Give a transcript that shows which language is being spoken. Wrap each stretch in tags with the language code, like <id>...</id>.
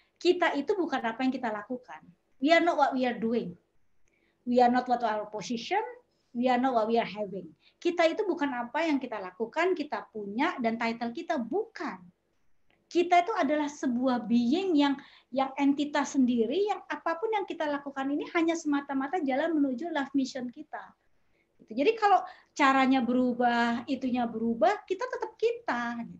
<id>Kita itu bukan apa yang kita lakukan.</id> <en>We are not what we are doing. We are not what our position. We are not what we are having.</en> <id>Kita itu bukan apa yang kita lakukan, kita punya, dan title kita bukan. Kita itu adalah sebuah being yang entitas sendiri, yang apapun yang kita lakukan ini hanya semata-mata jalan menuju</id> <en>life mission</en> <id>kita. Jadi kalau caranya berubah, itunya berubah, kita tetap kita.</id>